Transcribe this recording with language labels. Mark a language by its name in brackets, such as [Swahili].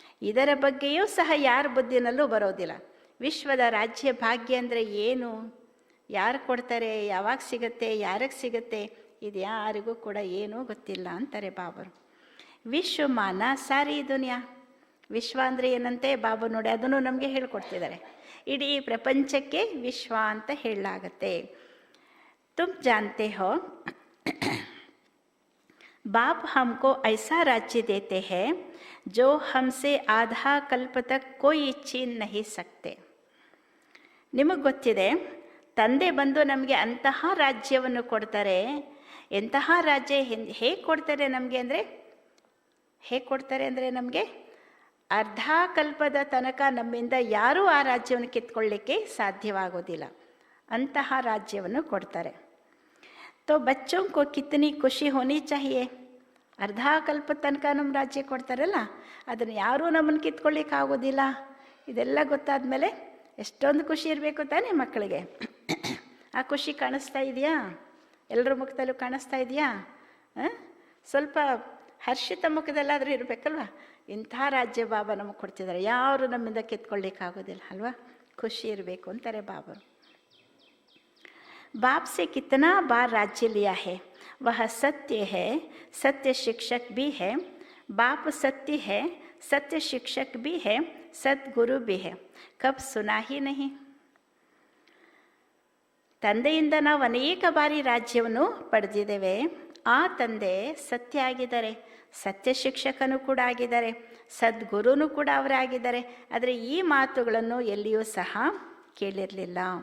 [Kannada] ಇದರ ಬಗ್ಗೆಯೂ ಸಹ ಯಾರ ಬುದ್ಧಿನಲ್ಲೂ ಬರೋದಿಲ್ಲ. ವಿಶ್ವದ ರಾಜ್ಯ ಭಾಗ್ಯ ಅಂದರೆ ಏನು, ಯಾರು ಕೊಡ್ತಾರೆ, ಯಾವಾಗ ಸಿಗುತ್ತೆ, ಯಾರಿಗೆ ಸಿಗುತ್ತೆ, ಇದು ಯಾರಿಗೂ ಕೂಡ ಏನೂ ಗೊತ್ತಿಲ್ಲ ಅಂತಾರೆ ಬಾಬರು. [Hindi] ವಿಶ್ವ ಮಾನ ಸಾರಿ ದುನಿಯಾ. [Kannada] ವಿಶ್ವ ಅಂದರೆ ಏನಂತೆ ಬಾಬು ನೋಡಿ ಅದನ್ನು ನಮಗೆ ಹೇಳ್ಕೊಡ್ತಿದ್ದಾರೆ. ಇಡೀ ಪ್ರಪಂಚಕ್ಕೆ ವಿಶ್ವ ಅಂತ ಹೇಳಲಾಗತ್ತೆ. [Hindi] तुम जानते हो बाप हमको ऐसा राज्य देते हैं जो हमसे आधा कल्प तक कोई छीन नहीं सकते. [Kannada] ನಿಮಗೆ ಗೊತ್ತಿದೆ, ತಂದೆ ಬಂದು ನಮಗೆ ಅಂತಹ ರಾಜ್ಯವನ್ನು ಕೊಡ್ತಾರೆ. ಎಂತಹ ರಾಜ್ಯ ಹೇಗೆ ಕೊಡ್ತಾರೆ ನಮಗೆ ಅಂದರೆ, ನಮಗೆ ಅರ್ಧ ಕಲ್ಪದ ತನಕ ನಮ್ಮಿಂದ ಯಾರೂ ಆ ರಾಜ್ಯವನ್ನು ಕಿತ್ಕೊಳ್ಳಿಕ್ಕೆ ಸಾಧ್ಯವಾಗೋದಿಲ್ಲ. ಅಂತಹ ರಾಜ್ಯವನ್ನು ಕೊಡ್ತಾರೆ. [Hindi] तो बच्चों को कितनी ಖುಷಿ ಹೋನಿ ಚಾಹಿಯೇ. [Kannada] ಅರ್ಧ ಕಲ್ಪ ತನಕ ನಮ್ಮ ರಾಜ್ಯ ಕೊಡ್ತಾರಲ್ಲ, ಅದನ್ನು ಯಾರೂ ನಮ್ಮನ್ನು ಕಿತ್ಕೊಳ್ಳಿಕ್ಕೆ ಆಗೋದಿಲ್ಲ. ಇದೆಲ್ಲ ಗೊತ್ತಾದ ಮೇಲೆ ಎಷ್ಟೊಂದು ಖುಷಿ ಇರಬೇಕು ತಾನೇ ಮಕ್ಕಳಿಗೆ. ಆ ಖುಷಿ ಕಾಣಿಸ್ತಾ ಇದೆಯಾ? ಎಲ್ಲರ ಮುಖದಲ್ಲೂ ಕಾಣಿಸ್ತಾ ಇದೆಯಾ? ಸ್ವಲ್ಪ ಹರ್ಷಿತ ಮುಖದಲ್ಲಾದರೂ ಇರಬೇಕಲ್ವ. ಇಂಥ ರಾಜ್ಯ ಬಾಬಾ ನಮಗೆ ಕೊಡ್ತಿದ್ದಾರೆ, ಯಾರು ನಮ್ಮಿಂದ ಕಿತ್ಕೊಳ್ಳಿಕ್ಕಾಗೋದಿಲ್ಲ ಅಲ್ವಾ. ಖುಷಿ ಇರಬೇಕು ಅಂತಾರೆ ಬಾಬರು. [Hindi] बाप से कितना बार राज्य लिया है, वह सत्य है, सत्य शिक्षक भी है. बाप सत्य है, सत्य शिक्षक भी है, सद्गुरु भी है. कब सुना ही नहीं. [Kannada] ತಂದೆಯಿಂದ ನಾವು ಅನೇಕ ಬಾರಿ ರಾಜ್ಯವನ್ನು ಪಡೆದಿದ್ದೇವೆ. ಆ ತಂದೆ ಸತ್ಯ ಆಗಿದ್ದಾರೆ, ಸತ್ಯ ಶಿಕ್ಷಕನೂ ಕೂಡ ಆಗಿದ್ದಾರೆ, ಸದ್ಗುರುನೂ ಕೂಡ ಅವರೇ ಆಗಿದ್ದಾರೆ. ಆದರೆ ಈ ಮಾತುಗಳನ್ನು ಎಲ್ಲಿಯೂ ಸಹ ಕೇಳಿರಲಿಲ್ಲ.